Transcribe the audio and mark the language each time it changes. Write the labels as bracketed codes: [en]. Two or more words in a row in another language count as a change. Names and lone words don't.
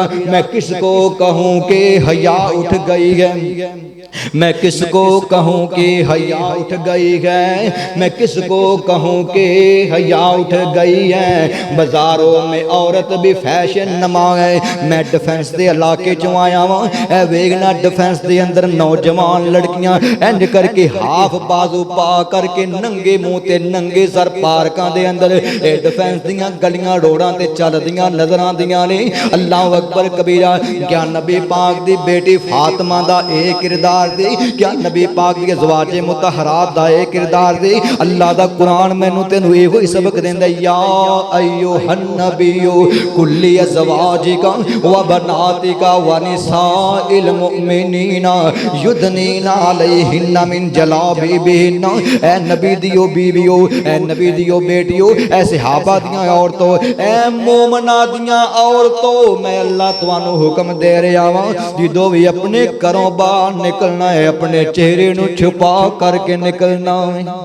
[ur] میں کس کو کہوں کہ حیا اٹھ گئی ہے، میں کس کو کہوں کہ حیا اٹھ گئی ہے، میں کس کو کہوں کہ حیا اٹھ گئی ہے. بازاروں میں عورت بھی فیشن نما ہے. [pa] میں ڈیفنس کے علاقے چوں آیا واں، اے ویکھنا ڈیفنس کے اندر نوجوان لڑکیاں انج کرکے ہاف بازو پا کرکے ننگے منہ تے ننگے سر پارکاں دے اندر اے ڈیفنس دیاں گلیاں روڈاں تے چلدیاں نظر آندیاں نے. [ar] الله أكبر كبيرا. [pa] کیا نبی پاک دی بیٹی فاطمہ دا اے کردار دے، کیا نبی پاک دی ازواج مطہرات دا اے کردار دے. اللہ دا قرآن مینوں تینوں ایہو ہی سبق دیندا, [ar] يا أيها النبي قل لأزواجك وبناتك ونساء المؤمنين يدنين عليهن من جلابيبهن. [pa] اے نبی دیو بیویو، اے نبی دیو بیٹیو، اے صحابہ دیاں عورتو، اے مومناں دیاں عورتو، میں اللہ تہانوں حکم دے رہا واں، جدوں بھی اپنے گھروں باہر نکلنا ہے اپنے چہرے نوں چھپا کرکے نکلنا ہے.